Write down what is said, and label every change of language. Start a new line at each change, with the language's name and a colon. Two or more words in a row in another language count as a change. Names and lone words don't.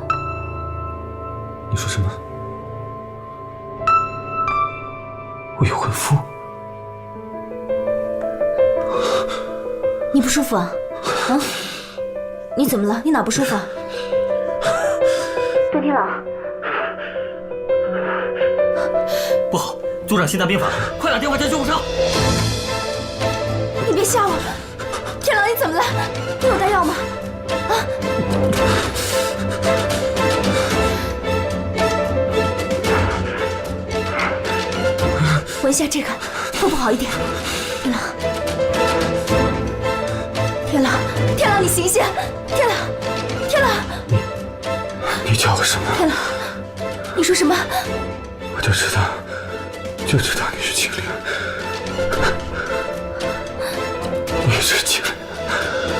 Chinese: 你說什麼？我有婚夫？你不舒服啊？啊？你怎麼了？你哪不舒服啊？段天狼，不好！組長心臟病發，快打電話叫救護車！你別嚇我！天狼，你怎麼了？你有帶藥嗎？啊！聞一下這個，會不好一點。天狼，天狼，天狼，你醒醒！天狼，天狼！你叫我什麼？天狼，你說什麼？我就知道你是青靈，你是青靈。